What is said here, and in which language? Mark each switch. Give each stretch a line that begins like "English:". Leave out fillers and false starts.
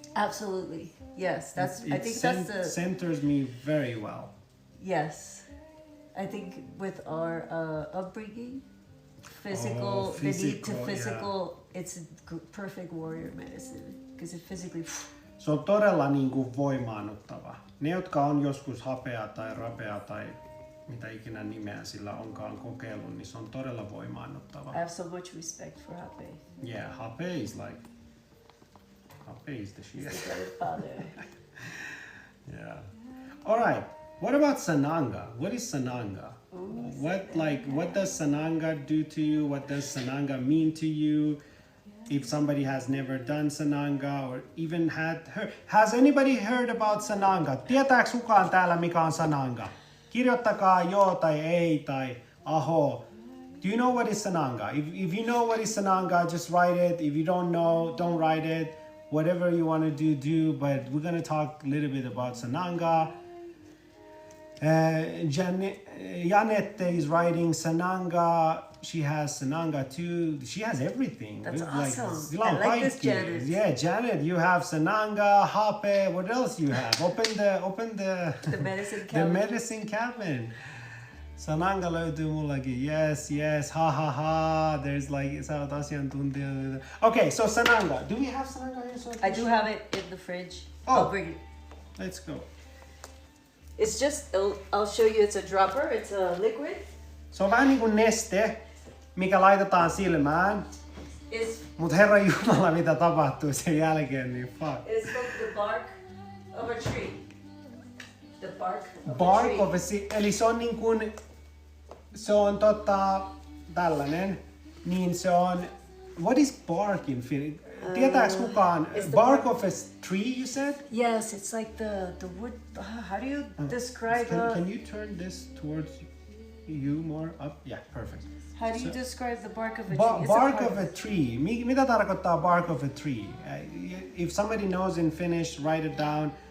English: Absolutely. Yes, that's centers me very well. Yes. I think with our upbringing, physical, the need to physical, it's a perfect warrior medicine because it physically.
Finnish: Se on todella niinku voimaannuttava. Ne, jotka on joskus hapea tai rapea tai mitä ikinä nimeä sillä onkaan kokeillut, niin se on todella voimaannuttava.
English: I have so much respect for hape. Yeah, hape is the shit. It's the father. Yeah. All right. What about sananga? What is sananga? What does sananga do to you? What does sananga mean to you? If somebody has never done sananga or even has anybody heard about sananga?
Finnish: Tietääks kukaan täällä mikä on sananga? Kirjoittakaa joo tai ei tai aho.
English: Do you know what is sananga? If you know what is sananga, just write it. If you don't know, don't write it. Whatever you want to do. But we're gonna talk a little bit about sananga. Janette is writing sananga. She has sananga too. She has everything. That's awesome. Like, I like this, Janet. Yeah, Janet, you have sananga, hape. What else you have? Open the medicine cabin. The medicine cabin.
Finnish: Sananga löytyy mullakin.
English: Yes. Ha. There's like,
Finnish: sä oot asiantuntija.
English: Okay, so sananga. Do we have sananga here? I do have it in the fridge. Oh. I'll bring it. Let's go. It's just, I'll show you, it's a dropper, it's a liquid.
Finnish: Se on vähän niin kuin neste, mikä laitetaan silmään. Mut Herra Jumala, mitä tapahtuu sen jälkeen, niin fuck.
English: It's from the bark of a tree. The bark of a tree.
Finnish: Eli se on niin kuin, se on tällainen, niin se on,
English: what is bark in Finnish?
Finnish: Tietääks kukaan?
English: Bark of a tree, you said? Yes, it's like the wood, how do you describe Can you turn this towards you more up? Yeah, perfect. How do you describe the bark of a tree? Bark of a tree.
Finnish: Mitä tarkoittaa
English: bark of a tree? If somebody knows in Finnish, write it down.